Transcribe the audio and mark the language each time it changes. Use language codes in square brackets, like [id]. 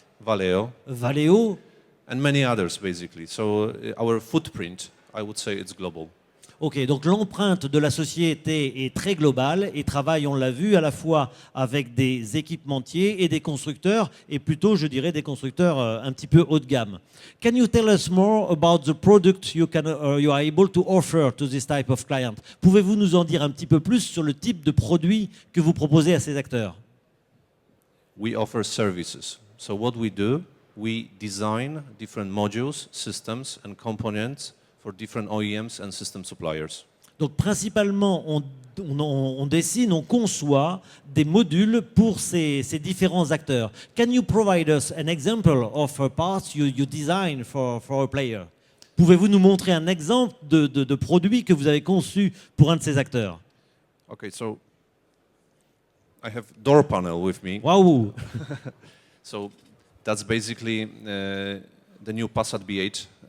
[en] Valeo, and many others basically. So our footprint, I would say it's global. [fr] Ok, donc l'empreinte de la société est très globale et travaille, on l'a vu, à la fois avec des équipementiers et des constructeurs, et plutôt, je dirais, des constructeurs un petit peu haut de gamme. [en] Can you tell us more about the product you are able to offer to this type of client? [fr] Pouvez-vous nous en dire un petit peu plus sur le type de produit que vous proposez à ces acteurs? [en] We offer services. So what we do, we design different modules, systems and components for different OEMs and system suppliers. [fr] Donc principalement, on dessine, on conçoit des modules pour ces différents acteurs. [en] Can you provide us an example of parts you design for a player? [fr] Pouvez-vous nous montrer un exemple de produit que vous avez conçu pour un de ces acteurs? [en] Okay, so I have door panel with me. Waouh! So that's basically the new Passat B8.